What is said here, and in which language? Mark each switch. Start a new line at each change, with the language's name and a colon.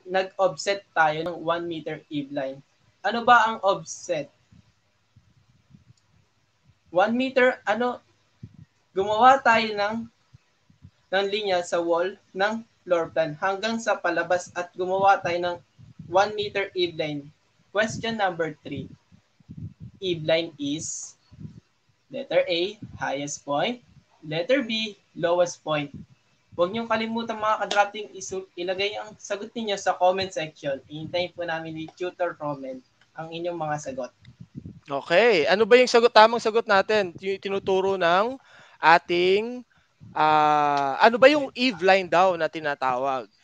Filipino: Nag-offset tayo ng 1 meter eve line. Ano ba ang offset? 1 meter, gumawa tayo ng linya sa wall ng floor plan hanggang sa palabas at gumawa tayo ng
English: 1 meter eve line. Question number 3. Eve line is letter A, highest point. Letter B, lowest point.
Filipino: Huwag niyong kalimutan mga ka-drafting, ilagay ang sagot ninyo sa comment section. Ihintayin po namin ni Tutor Roman ang inyong mga sagot. Okay. Ano ba yung tamang sagot natin? Yung tinuturo ng ating, ano ba yung eve line daw na tinatawag?